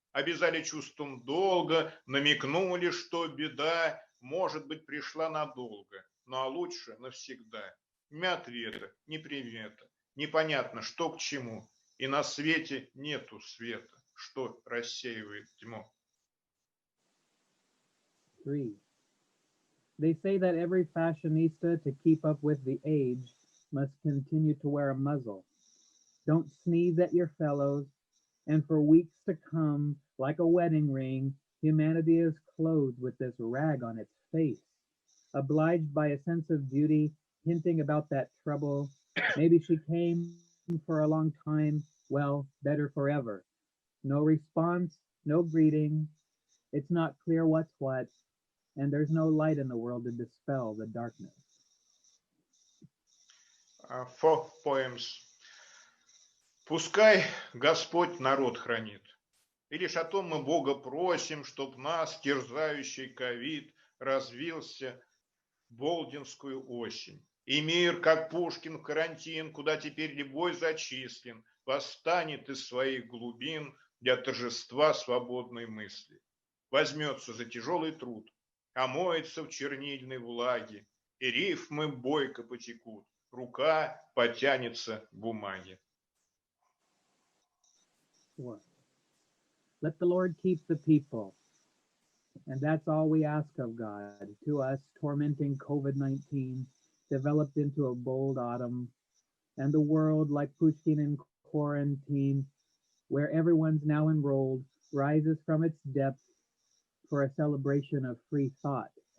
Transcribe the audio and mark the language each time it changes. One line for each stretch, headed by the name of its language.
Russian: Обязали чувством долга, намекнули, что беда, может быть, пришла надолго, ну а лучше навсегда. Ни ответа, ни привета, непонятно, что к чему, и на свете нету света, что рассеивает тьму. 3.
English: They say that every fashionista, to keep up with the age, must continue to wear a muzzle. Don't sneeze at your fellows, and for weeks to come, like a wedding ring, humanity is clothed with this rag on its face, obliged by a sense of duty, hinting about that trouble. Maybe she came for a long time, well, better forever. No response, no greeting. It's not clear what's what, and there's no light in the world to dispel the darkness. 4 poems.
Russian: Пускай Господь народ хранит, и лишь о том мы Бога просим, чтоб нас, терзающий ковид, развился в болдинскую осень. И мир, как Пушкин в карантин, куда теперь любой зачислен, восстанет из своих глубин для торжества свободной мысли. Возьмется за тяжелый труд, омоется в чернильной влаге, и рифмы бойко потекут, рука потянется к бумаге. 4.
English: Let the Lord keep the people. And that's all we ask of God. To us, tormenting COVID-19 developed into a bold autumn, and the world, like Pushkin in quarantine, where everyone's now enrolled, rises from its depths for a celebration of free thought.